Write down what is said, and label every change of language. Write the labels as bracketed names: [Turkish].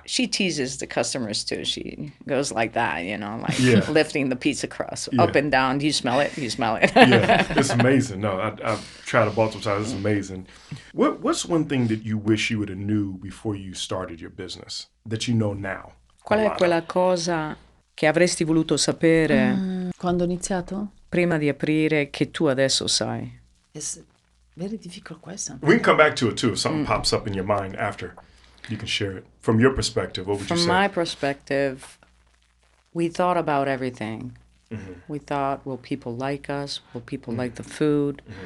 [English] she teases the customers too. She goes like that, you know, like Yeah. lifting the pizza crust Yeah. up and down. Do you smell it? Do you smell it? Yeah, it's amazing. No, I've tried it multiple times. It's amazing. What's one thing that you wish you would have knew before you started your business that you know now? [Italian] Qual è quella cosa che avresti voluto sapere Quando ho iniziato? prima di aprire che tu adesso sai? [English] It's a very difficult question. We can come back to it too if something pops up in your mind after. You can share it. From your perspective, what would you say? From my perspective, we thought about everything. We thought, will people like us? Will people like the food?